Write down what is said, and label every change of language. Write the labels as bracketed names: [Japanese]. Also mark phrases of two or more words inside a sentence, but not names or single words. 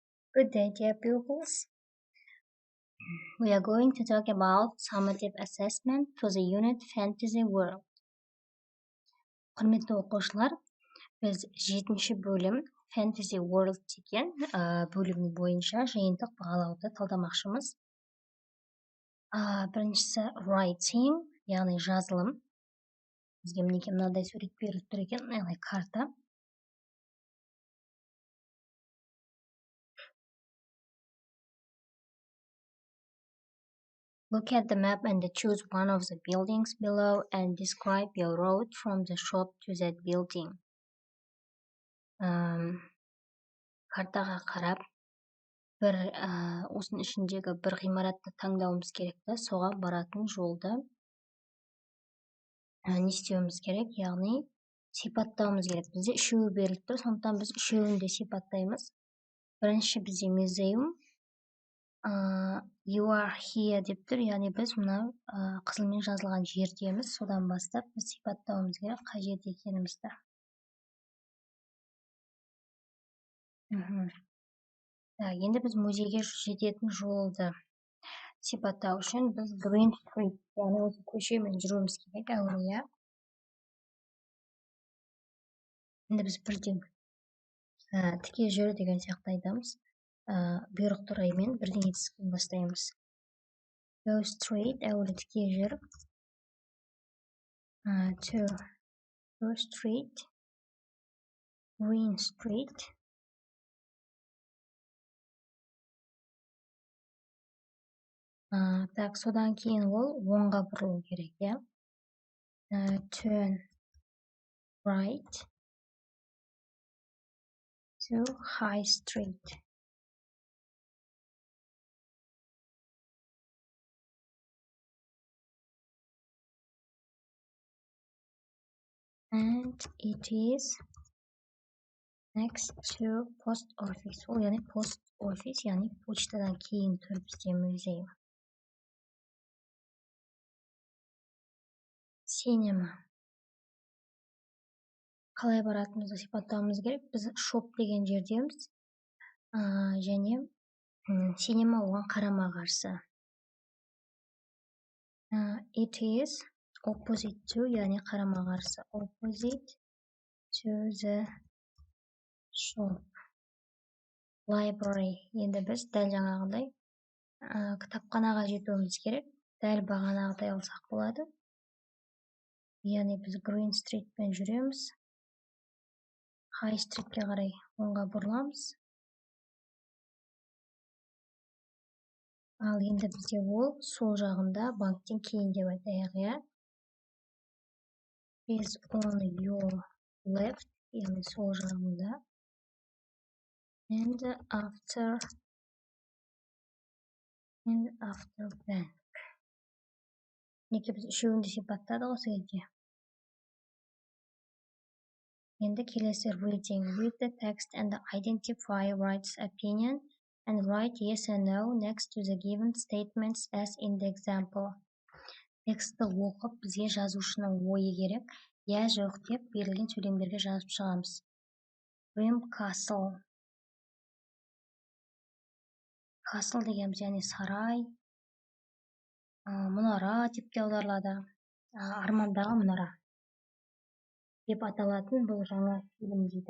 [English] Good day, dear pupils. We are going to talk about summative assessment for the unit Fantasy World. [Kazakh] Құрметті оқушылар, біз 7-ші бөлім Fantasy World деген бөлім бойынша жиынтық бағалауды талдамақшымыз. Біріншісі writing, яғни жазылым. Бізге мінекей мынадай сурет беріліп тұр екен, яғни карта. [English] Look at the map and choose one of the buildings below and describe your road from the shop to that building. [Kazakh] Картаға қарап, осының ішіндегі бір ғимаратты таңдауымыз керек та, соған баратын жолды не істеуіміз керек, яғни сипаттауымыз керек. Бізде үшеуі беріліп тұр, сондықтан біз үшеуін де сипаттаймыз. Бірінші бізде museum, [English] you are here [Kazakh] деп тұр, яғни біз мына қызылмен жазылған жердеміз, содан бастап біз сипаттауымыз керек қай жерде екенімізді. Енді біз музейге жететін жолды сипаттау үшін біз Green Street, яғни осы көшемен жүруіміз керек әуелі. Енді біз бірден тіке жүр деген сияқты айтамыз. Бұйрық тұраймен бірден етістіктен бастаймыз. [English] Go straight, [Kazakh] әуелі тіке жүр. [English] To go straight, Green Street. [Kazakh] Так, содан кейін ол оңға бұрылу керек, я? [English] Turn right to High Street. And it is next to Post Office. [Kazakh] Ол яғни Post Office, яғни почтадан кейін тұр бізде музей. [English] Cinema. [Kazakh] Қалай баратынымызды сипаттауымыз керек. Біз shop деген жердеміз. Және cinema оған қарама қарсы. [English] It is opposite to, [Kazakh] яғни қарама қарсы. [English] Opposite to the shop. Library. [Kazakh] Енді біз дәл жаңағыдай кітапханаға жетуіміз керек. Дәл бағанағыдай алсақ болады. Яғни біз Green Street пен жүреміз. High Streetке қарай оңға бұрыламыз. Ал енді бізде ол сол жағында банктен кейін деп айтайық, я? [English] Is on your left, [Kazakh] яғни сол жағында. [English] And after bank. [Kazakh] Неке біз үшеуінде сипаттады осы кезде. Енді келесі reading. [English] Read the text and identify write's opinion and write yes or no next to the given statements as in the example. [Kazakh] Тексті оқып, бізге жазушының ойы керек. Я жоқ деп берілген сөйлемдерге жазып шығамыз. Grim Castle. Castle дегеніміз, яғни сарай. Мұнара деп те аударылады. Армандағы мұнара деп аталатын бұл жаңа фильм дейді.